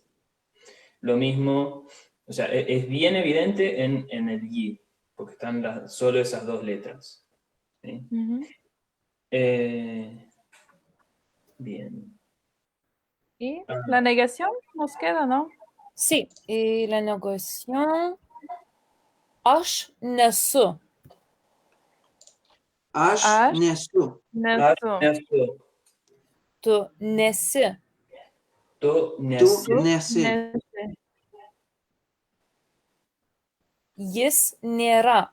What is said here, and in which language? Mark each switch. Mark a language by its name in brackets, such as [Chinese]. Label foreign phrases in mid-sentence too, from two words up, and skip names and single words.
[Spanish] Lo mismo, o sea, es bien evidente en el y, porque están solo esas dos letras. ¿Sí? Bien. Y la negación nos queda, ¿no? Sí, y la negación. [Lithuanian] Aš nesu. Aš nesu. Nesu. Tu nesi. Tu Tu nesi. nesi. Jis nėra.